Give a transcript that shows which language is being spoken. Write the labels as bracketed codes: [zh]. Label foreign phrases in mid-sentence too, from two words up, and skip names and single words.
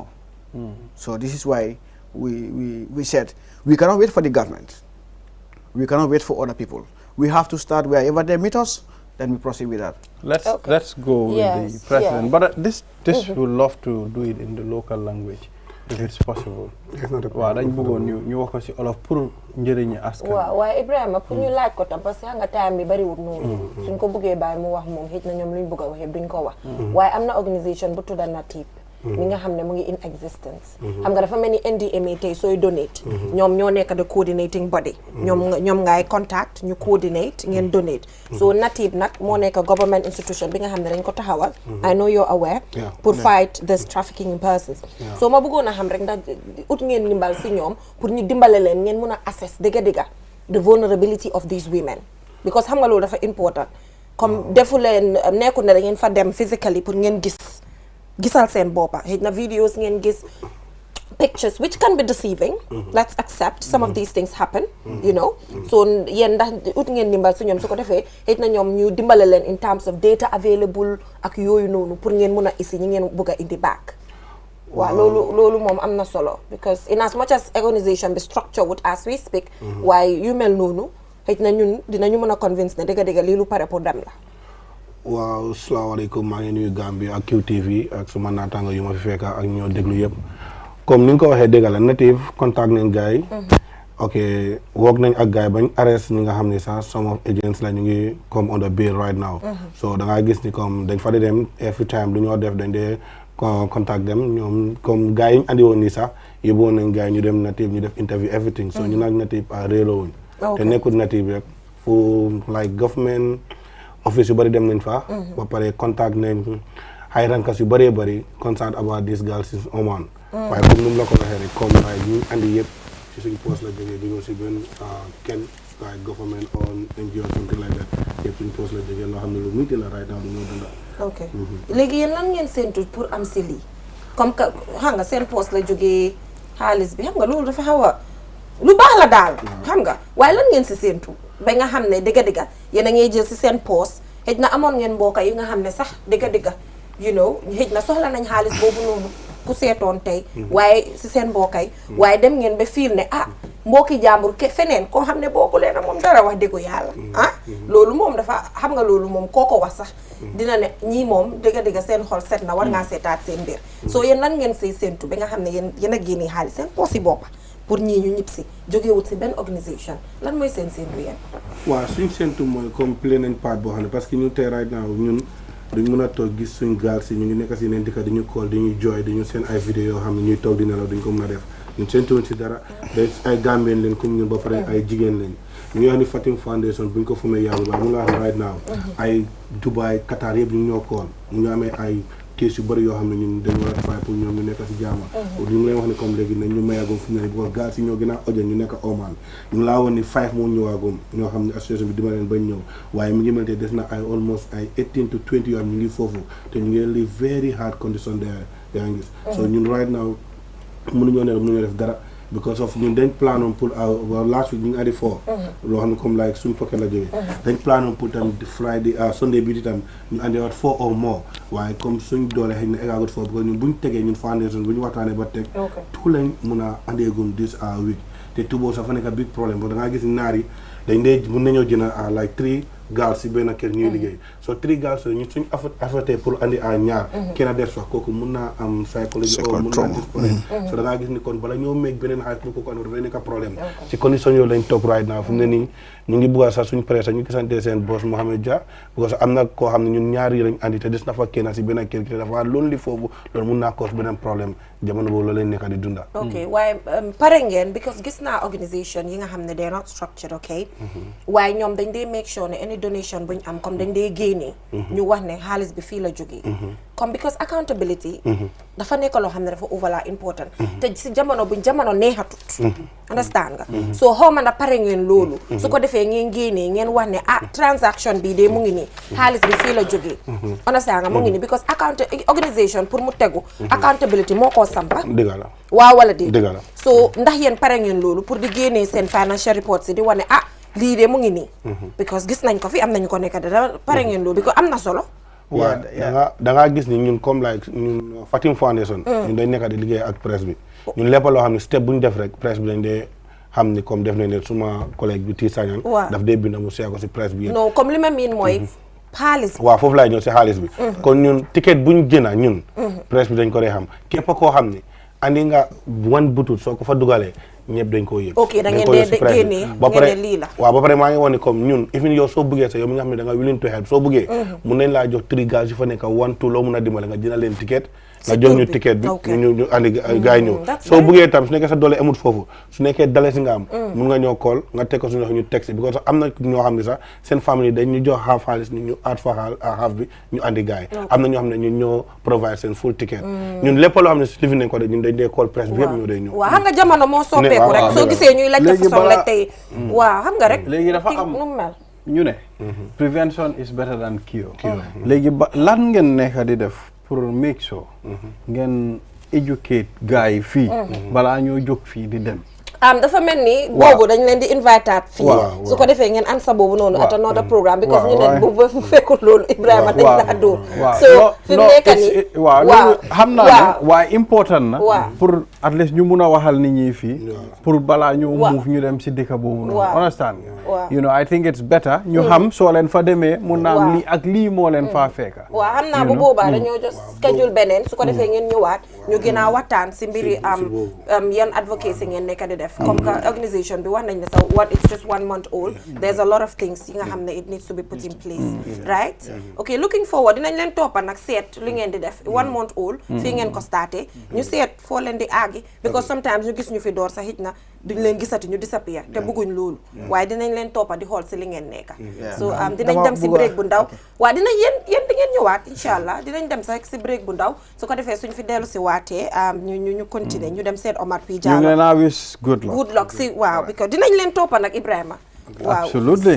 [en] So this is why we said we cannot wait for the government. We cannot wait for other people. We have to start wherever they meet us, then we proceed with that. Let's go with the president. But this would love to do it in the local language, if it's possible. It's not a problem. [wo] waaye Ibrahima pour ñu laaj ko tam [fr] parce que [wo] nga time bi bariwul noonu suñ ko bëggee bàyyi mu wax moom xëj na ñoom luñ bëgg a waxee duñ ko wax waaye am na organisation bu tudda NATIP mi nga xam ne mu ngi [en] in existence [wo] xam nga dafa mel ni NDMA tey sooy donate ñoom ñoo nekk [en] the coordinating body [wo] ñoom ngay contact ñu coordinate ngeen donate so NATIP nag moo nekk [en] government institution [wo] bi nga xam ne dañ ko taxawal [en] I know you're aware [wo] pour [en] fight this trafficking in persons [wo] so ma bëggoon a xam rek ndax ut ngeen ndimbal si ñoom pour ñu dimbale leen ngeen mun a assess dëgga [en] the vulnerability of these women because [wo] xam nga loolu dafa important comme defu leen nekkul ne da ngeen fa dem physically pour ngeen gisal seen boppa xëy na videos ngeen gis [en] pictures, which can be deceiving. Let's accept some of these things happen, you know. [wo] So yen ndax ut ngeen dimbal su ñom su ko defé xej na ñom ñu dimbalé len [en] in terms of data available [wo] ak yoyu nonu pour ngeen mëna isi ñi ngeen bëgga indi back. Wa lolu mom amna solo [en] because in as much as organization be structured as we speak, why [wo] yu mel nonu xej na ñun dinañu mëna convince ne dega li lu paré pour dem la. Waaw, asalaamaaleykum maa ngi nuyu Gambia ak QTV ak suma naataango yu ma fi fekk ak ñoo déglu yëpp comme ni nga ko waxee dégg la [en] native contact [wo] nañ gars yi ok woog nañ ak gars yi bañ arrest ñi nga xam ne sax [en] some of agents [wo] la ñu ngi comme [en] on the bail right now so [wo] da ngaa gis ni comme dañ fa di dem [en] every time [wo] lu ñoo def dañ dee contact dem ñoom comme gars yi ñu andi woon nii sax yóbbuwoon nañ gars yi ñu dem native ñu def interview everything so ñu nag native réeloo wuñ te nekkul native rek fu [en] like government office [wo] yu bëri dem nañ fa ba pare contact nañ [en] high rankers [wo] yu bëree bëri [en] concerned about this girl since Oman [wo] waaye comme nu mu la ko waxee rek comme waaye ñu andi yëpp ci suñ poste la jógee jógee si benn kenn [en] like government or NGO something like that [wo] yëpp suñ poste la jógee loo xam ne lu muy la [en] right now [wo] du ñoo dunda ok léegi yéen lan ngeen séntu pour am si lii [fr] comme que [wo] xam nga seen poste la jógee xaalis bi xam nga loolu dafa xaw a lu baax la daal xam nga waaye lan ngeen si séntu ba nga xam ne dëgga yéen a ngay jël si seen poste xëj na amoon ngeen mbokk yi nga xam ne sax dëgga [en] you know [wo] xëj na soxla nañ xaalis boobu noonu ku seetoon tey waaye si seen mbokk yi waaye dem ngeen ba fiil ne mbokki jàmbur feneen koo xam ne bokku leen moom dara wax dëggu yàlla loolu moom dafa xam nga loolu moom koo ko wax sax dina ne ñii moom dëgga seen xol set na war ngaa seetaat seen mbir soo yéen lan ngeen say séntu ba nga xam ne yéen a génnee xaalis seen poos yi boppa pour ñii ñu ñib si jógewut si benn organisation lan mooy seen séntu yéen waaw suñ séntu mooy comme play nañ part boo xam ne parce que ñun tey [en] right now [wo] ñun duñ mën a toog gis suñ gaal si ñu ngi nekk si yeneen dëkk di ñu call di ñuy jooy di ñu seen ay vidéo yoo xam ne ñuy toog di nelaw duñ ko mën a def ñun séntuwuñ si dara day ay Gambien leen comme ñun ba pare ay jigéen lañ ñu ngi wax ni Fatim Foundation buñ ko fumee yàlla baax mu nga wax ne [en] right now [wo] ay Dubai Qatar yëpp ñu ñoo call ñu ngi amee ay kees yu bëri yoo xam ne ñun dañu war a fay pour ñoom ñu nekk si jaama ñu ngi lay wax ne comme léegi nañ ñu mayagum fi mu ne parce que gaal si ñoo gën a ojo ñu nekk Oman ñu ngi laa woon ni 5 moo ñëwaagum ñoo xam ne association bi dima leen bañ ñëw waaye mi ngi mel te des na ay almost ay 18 to 20 yoo xam ñu ngi foofu te ñu ngi [en] live very hard condition there [wo] yaa ngi gis so ñun [en] right now [wo] mënuñoo ne mënuñoo def dara [en] because of [wo] ñun dañ planoon pour [en] last week [wo] ñu ngi andi 4 loo xam ne comme like suñu pocket la jógee dañ planoon pour tam Friday Sunday bi tam ñu andi waat [en] 4 or more [wo] waaye comme suñ doole xëy na eggagut 4 parce que ñun buñ tegee ñun foundation bu ñu waxtaanee ba teg tout lañ mun a andeegum [en] this week [wo] te tuboo sax fa nekk big problème [fr] parce que [wo] da ngaa gis naar yi dañ dee mun nañoo jënd like 3 gaal si benn kër ñuy liggéey so 3 gaal so ñun suñ affecté pour andi ñaar kenn a des wax kooku mun naa am psychologie o mun naa disponible so da ngaa gis ni kon bala ñoo meeg beneen xaalis pour kooku andi dafay nekk problème ci condition yooyu lañ toog [en] right now [wo] fu mu ne nii ñu ngi bugga sax suñ presse ñu gisante seen boss Mohamed Dia [fr] parce que [wo] am na koo xam ne ñun ñaar yi lañ andi te des na fa kenn si benn kër gi te dafa loolu li foofu loolu mun naa cause beneen problème jamono boobu loolu lañ nekk di dunda ok waaye pare ngeen because gis naa organisation yi nga xam ne [en] they're not structured [wo] ok waaye ñoom dañ dee [en] make sure [wo] ne [en] any donation [wo] buñ am comme dañ dee génnee ñu wax ne xaalis bi fii la jógee comme because accountability dafa nekk loo xam ne dafa overla important te si jamono buñ jamono neexatut understand nga so xaw ma na pare ngeen loolu su ko defee ngeen génnee ngeen wax ne transaction bi de mu ngi nii xaalis bi fii la jógee understand nga mu ngi nii because organisation pour mu tegu accountability moo ko sampa dëgg la waaw wala di dëgg la so ndax yéen pare ngeen loolu pour di génnee seen [en] financial reports [wo] yi di wane lii de mu ngi nii because gis nañ ko fi am nañu ko nekk da pare ngeen loolu because am na solo waaw da ngaa gis ni ñun comme like ñun Fatim Foundation ñun dañ nekk di liggéey ak presse bi ñun lépp loo xam ne step bu ñu def rek presse bi dañ dee xam ni comme def nañ ne suma collègue bi tii sañan daf dee bind mu seeko si presse bi non comme li ma miin mooy xaalis bi waaw foofu laay ñëw si xaalis bi kon ñun ticket buñ jëna ñun presse bi dañ ko dee xam képp koo xam ni andi nga wan butut soo ko fa dugalee ñëpp dañ koo yëg ok da ngeen dee génnee ngeen lii la waaw ba pare maa ngi woon ni comme ñun even yow soo bëggee sax yow mi nga xam ne da nga [en] willing to help [wo] soo bëggee mun nañ laa jox 3 gars yu fa nekk 1 2 loo mun a dimbale nga dina leen ticket nga jox ñu ticket bi ñu andi gars yi ñëw soo bëggee tam su nekkee sa doole amut foofu su nekkee dale si nga am mun nga ñëw call nga teg ko suñu wax ñu teg si because am na ñoo xam ne sax seen famille dañ ñu jox half xaalis ñu aat fa half bi ñu andi gars yi am na ñoo xam ne ñun ñoo provide seen [en] full ticket [wo] ñun lépp loo xam ne si lifi nañ ko de ñun dañ dee call presse bi yëpp ñoo day ñëw waaw xam nga jamono moo soppeeku rek soo gisee ñuy laajte façon laaj tey waaw xam nga rek léegi dafa am nu mel ñu ne [en] prevention is better than cure [wo] léegi ba lan ngeen nekk di def pour [en] make sure [wo] ngeen educate gars yi fii balaa ñoo jóg fii di dem. dafa mel ni boobu dañ leen di invité fii su ko defee ngeen ansa boobu noonu [en] at another programme because [wo] ñu ne bu fekkul loolu Ibrahima dañ laa dóor so fi mu nekk nii waaw loolu xam naa ne waaye important na pour at least ñu mun a waxal nit ñi fii pour balaa ñu move ñu dem si dëkk boobu noonu [en] understand you know I think it's better [wo] ñu xam soo leen fa demee mun naa am lii ak lii moo leen faa fekka waaw xam naa bu boobaa dañoo [en] just schedule [wo] beneen su ko defee ngeen ñëwaat ñu gën a waxtaan si mbiri yan advocacy ngeen nekk di def comme que organisation bi wax nañ ne sax [en] it's just 1 month old there's a lot of things [wo] yi nga xam ne [en] it needs to be put in place right okay looking forward [wo] dinañ leen toppa nag seet li ngeen di def [en] 1 month old [wo] fii ngeen ko starté ñu seet foo leen di aagi because sometimes ñu gis ñu fi door sax it na duñ leen gisati ñu disappear te bëgguñ loolu waaye dinañ leen toppa di xool si li ngeen nekka so dinañ dem si break bu ndaw waaye dinañ yéen di ngeen ñëwaat [ar] إن شاء الله [wo] dinañ dem sax si break bu ndaw su ko defee suñ fi dellu si waatee ñu continuer ñu dem seet Omar P Jallow [en] good luck [wo] si waaw because dinañ leen toppa nag Ibrahima waaw [en] absolutely